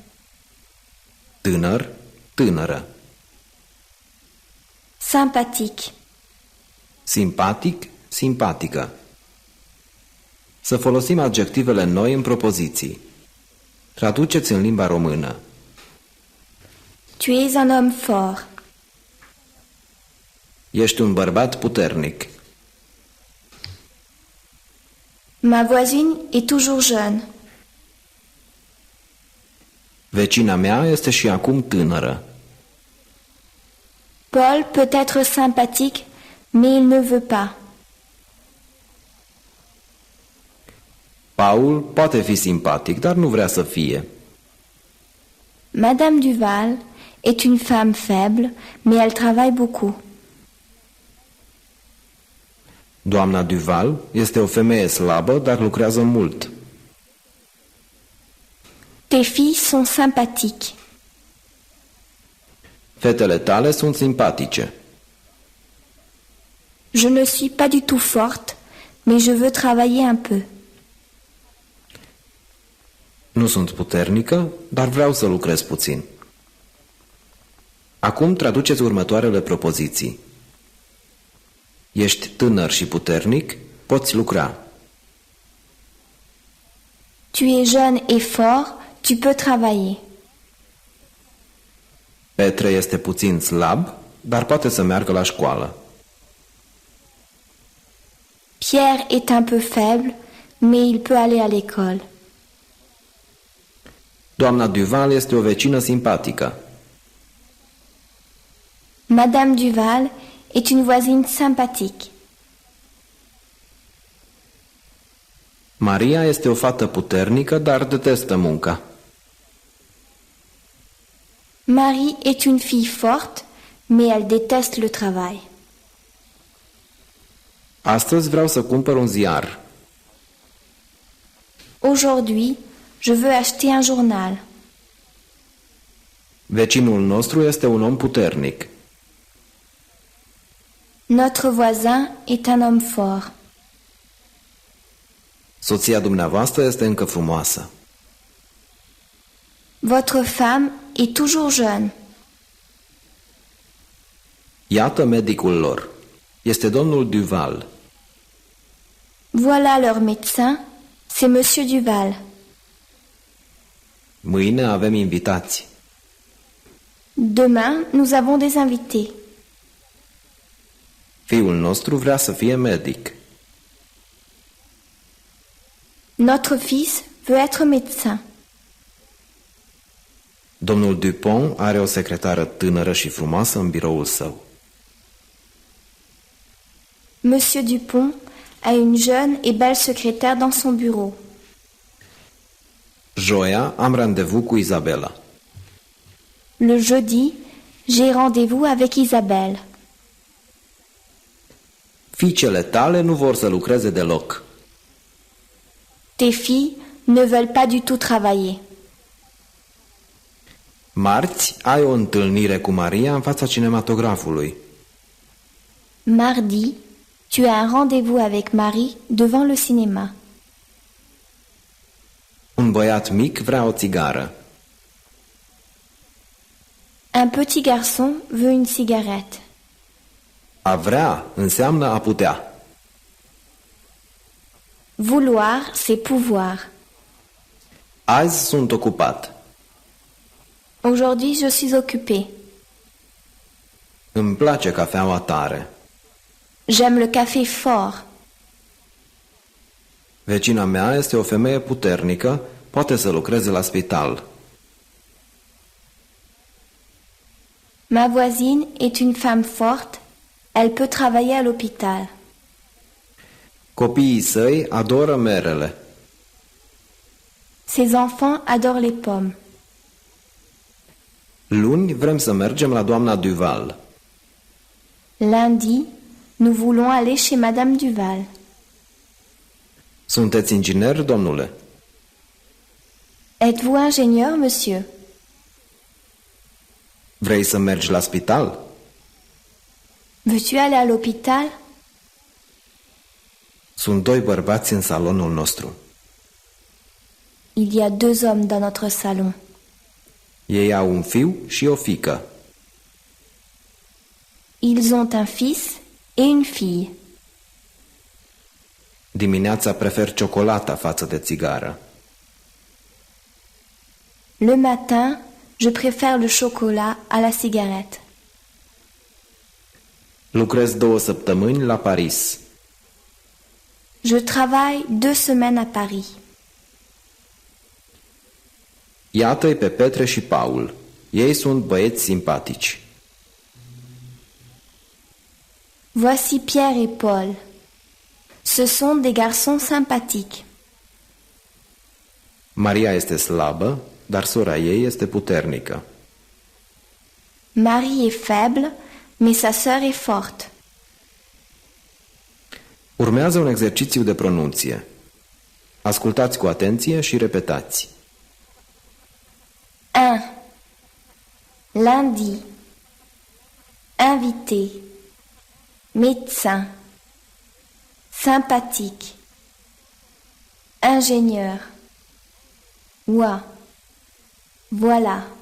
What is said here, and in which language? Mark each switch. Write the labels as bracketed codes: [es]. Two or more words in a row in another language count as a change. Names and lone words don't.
[ro] tânăr, tânără, [fr] sympathique, [ro] simpatic, simpatică. Să folosim adjectivele noi în propoziții. Traduceți în limba română. [fr] tu es un homme fort, [ro] Ești un bărbat puternic. [fr] ma voisine est toujours jeune, [ro] Vecina mea este și acum tânără. [fr] Paul peut être sympathique, mais il ne veut pas. [ro] Paul poate fi simpatic, dar nu vrea să fie. [fr] Madame Duval est une femme faible, mais elle travaille beaucoup. [ro] Doamna Duval este o femeie slabă, dar lucrează mult. [fr] Tes filles sont sympathiques. [ro] Fetele tale sunt simpatice. [fr] Je ne suis pas du tout forte, mais je veux travailler un peu. [ro] Nu sunt puternică, dar vreau să lucrez puțin. Acum traduceți următoarele propoziții. Ești tânăr și puternic, poți lucra. [fr] Tu es jeune et fort, tu peux travailler. [ro] Petre este puțin slab, dar poate să meargă la școală. [fr] Pierre est un peu faible, mais il peut aller à l'école. [ro] Doamna Duval este o vecină simpatică. [fr] Madame Duval est une voisine sympathique. [ro] Maria este o fată puternică, dar detestă munca. [fr] Marie est une fille forte, mais elle déteste le travail. [ro] Astăzi vreau să cumpăr un ziar. [fr] Aujourd'hui, je veux acheter un journal. [ro] Vecinul nostru este un om puternic. [fr] Notre voisin est un homme fort. [ro] Soția dumneavoastră este încă frumoasă. [fr] Votre femme est toujours jeune. [ro] Iată medicul lor. Este domnul Duval. [fr] Voilà leur médecin, c'est Monsieur Duval. [ro] Mâine avem invitați. [fr] Demain, nous avons des invités. [ro] Fiul nostru vrea să fie medic. [fr] Notre fils veut être médecin. [ro] Domnul Dupont are o secretară tânără și frumoasă în biroul său. [fr] Monsieur Dupont a une jeune et belle secrétaire dans son bureau. [ro] Joia am randevu cu Izabela. [fr] Le jeudi, j'ai rendez-vous avec Isabelle. [ro] Fiicele tale nu vor să lucreze deloc. [fr] Tes filles ne veulent pas du tout travailler. [ro] Marți ai o întâlnire cu Maria în fața cinematografului. [fr] Mardi, tu as un rendez-vous avec Marie devant le cinéma. [ro] Un băiat mic vrea o țigară. [fr] Un petit garçon veut une cigarette. [ro] A vrea înseamnă a putea. [fr] Vouloir, c'est pouvoir. [ro] Azi sunt ocupat. [fr] Aujourd'hui, je suis occupée. [ro] Îmi place cafeaua tare. [fr] J'aime le café fort. [ro] Vecina mea este o femeie puternică, poate să lucreze la spital. [fr] Ma voisine est une femme forte. Elle peut travailler à l'hôpital. [ro] Copiii săi adoră merele. [fr] Ses enfants adorent les pommes. [ro] Luni vrem să mergem la doamna Duval. [fr] Lundi, nous voulons aller chez Madame Duval. [ro] Sunteți inginer, domnule? [fr] Êtes-vous ingénieur, monsieur? [ro] Vrei să mergi la spital? [fr] Veux-tu aller à l'hôpital? [ro] Sunt doi bărbați în salonul nostru. [fr] Il y a 2 hommes dans notre salon. [ro] Ei au un fiu și o fiică. [fr] Ils ont un fils et une fille. [ro] Dimineața prefer ciocolata față de țigară. [fr] Le matin, je préfère le chocolat à la cigarette. [ro] Lucrez 2 săptămâni la Paris. [fr] Je travaille 2 semaines à Paris. [ro] Iată-i pe Petre și Paul. Ei sunt băieți simpatici. [fr] Voici Pierre et Paul. Ce sont des garçons sympathiques. [ro] Maria este slabă, dar sora ei este puternică. [fr] Marie est faible, mais sa sœur est forte. [ro] Urmează un exercițiu de pronunție. Ascultați cu atenție și repetați. 1. [fr] Lundi. Invité. Médecin. Sympathique. Ingénieur. Ouah. Voilà.